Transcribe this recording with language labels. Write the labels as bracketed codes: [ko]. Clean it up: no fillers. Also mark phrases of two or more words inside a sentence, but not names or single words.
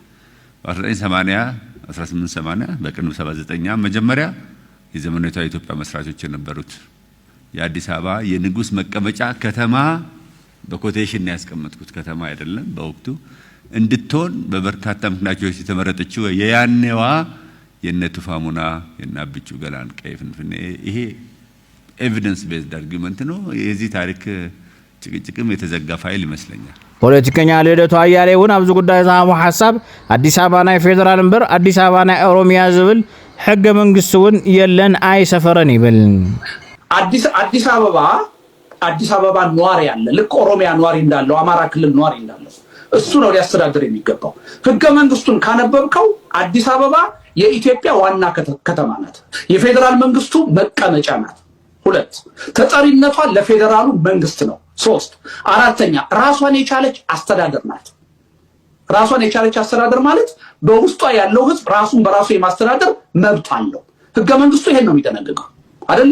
[am] በ1880 በቅንብ 79 መጀመሪያ የዘመናዊቷ ኢትዮጵያ መስራቾች የነበሩት የአዲስ አበባ የንጉስ መቀመጫ ከተማ በኮቴሽን ያስቀመጥኩት ከተማ አይደለም በወቅቱ እንድትሆን በበርካታ ምክንያቶች የተመረጠችው የያኔዋ የነቱፋሙና የናብቹ ገላን ቀይ ፍንፍኔ ይሄ [en] evidence based argument [am] ነው። የዚህ ታሪክ ጭቅጭቅም የተዘጋ ፋይል ይመስለኛል። [ti] ፖለቲከኛ ልደቱ አያሌውን ኣብዚ ጉዳይ ዝሃቡ ሓሳብ አዲስ አበባ ናይ ፌደራል እምበር አዲስ አበባ ናይ ኦሮሚያ ዝብል ሕገ መንግስቲ እውን የለን አይሰፈረን ይብል። [am] አዲስ አበባ ኗሪ ያለ ልክ ኦሮሚያ ኗሪ እንዳለው አማራ ክልል ኗሪ እንዳለው እሱ ነው ሊያስተዳድር የሚገባው። ሕገ መንግስቱን ካነበብከው አዲስ አበባ የኢትዮጵያ ዋና ከተማ ናት። የፌደራል መንግስቱ መቀመጫ ናት። 2 ተጠሪነቷ ለፌደራሉ መንግስት ነው። 3 አራተኛ ራሷን የቻለች አስተዳደር ናት። ራሷን የቻለች አስተዳደር ማለት በውስጧ ያለው ህዝብ ራሱን በራሱ የማስተዳደር መብት አለው። ሕገ መንግስቱ ይሄን ነው የሚደነግገው አይደል?